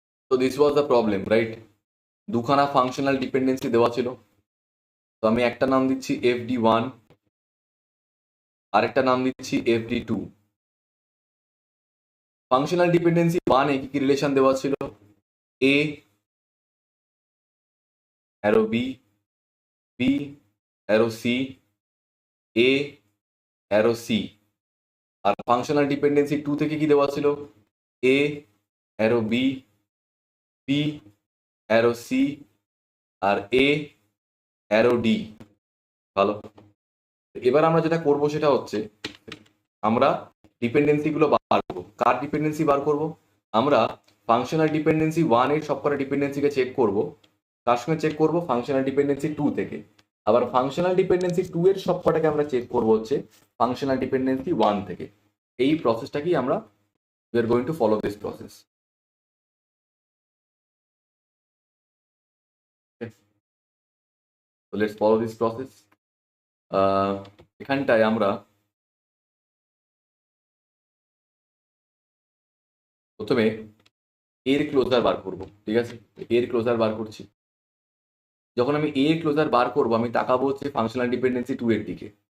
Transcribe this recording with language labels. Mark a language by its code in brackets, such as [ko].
[bn] তো this was the problem, right? দুখানা functional dependency দেওয়া ছিল। তো আমি একটা নাম দিচ্ছি FD1, আরেকটা নাম দিচ্ছি FD2। ফাংশনাল ডিপেন্ডেন্সি 1 এ কি কি রিলেশন দেওয়া ছিল? A arrow B, B arrow C, A arrow C। আর functional dependency 2 থেকে কি দেওয়া ছিল? A arrow B, B arrow C, আর A arrow D। ভালো। এবার আমরা যেটা করব সেটা হচ্ছে আমরা ডিপেন্ডেন্সি গুলো বার করবো। কার ডিপেন্ডেন্সি বার করব? আমরা ফাংশনাল ডিপেন্ডেন্সি 1 এর সবকটা ডিপেন্ডেন্সিকে চেক করব। তার সঙ্গে চেক করব ফাংশনাল ডিপেন্ডেন্সি 2 থেকে। আবার ফাংশনাল ডিপেন্ডেন্সি 2 এর সবকটাকে আমরা চেক করব হচ্ছে ফাংশনাল ডিপেন্ডেন্সি 1 থেকে। এই প্রসেসটাকেই আমরা [en] we are going to follow this process. Okay? So let's follow this process. [bn] এখানটায় আমরা প্রথমে এর ক্লোজার বার করব। ঠিক আছে, এর ক্লোজার বার করছি। যখন আমি এর ক্লোজার বার করব আমি তাকাবো হচ্ছে ফাংশনাল ডিপেন্ডেন্সি 2 এর দিকে।